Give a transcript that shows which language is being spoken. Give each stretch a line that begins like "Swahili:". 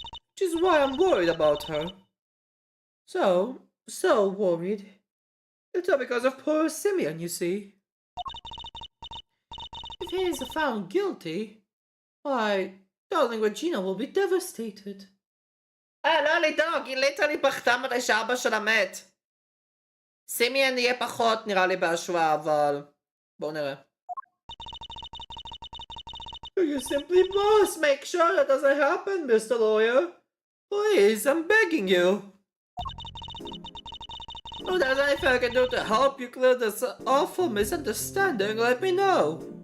English: Which is why I'm worried about her. So worried. It's all because of poor Simeon, you see. If he is found guilty, why, darling Regina will be devastated.
Hebrew: לא לדאוג, היא ליטרלי בכתה מתי שאבא שלה מת. סימיאן יהיה פחות נראה לי בהשוואה, אבל בואו נראה.
English: You simply must make sure that doesn't happen, Mr. Lawyer. Please, I'm begging you. If there's anything I can do to help you clear this awful misunderstanding, let me know.